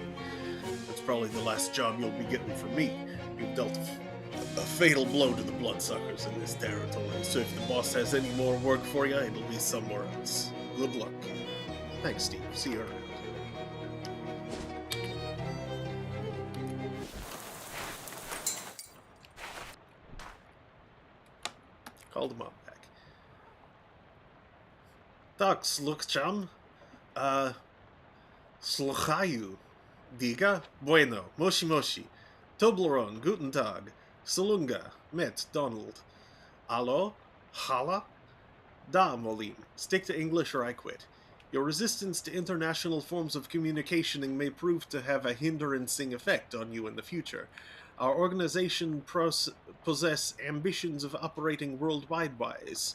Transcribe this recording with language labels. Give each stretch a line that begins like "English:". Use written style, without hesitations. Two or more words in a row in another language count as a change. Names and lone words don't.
English: That's probably the last job you'll be getting from me. You've dealt a fatal blow to the bloodsuckers in this territory, so if the boss has any more work for you, it'll be somewhere else. Good luck. Thanks, Steve. See you around. Called him up back.
Ukrainian: Так, слухаю.
Spanish: Sluchayu. Diga? Bueno.
Japanese: もしもし.
German: Toblerone. Guten Tag. Salunga. Met. Donald.
French: Allo?
Croatian: Hala? Da, Molim.
English: Stick to English or I quit. Your resistance to international forms of communicating may prove to have a hindrancing effect on you in the future. Our organization possess ambitions of operating worldwide-wise.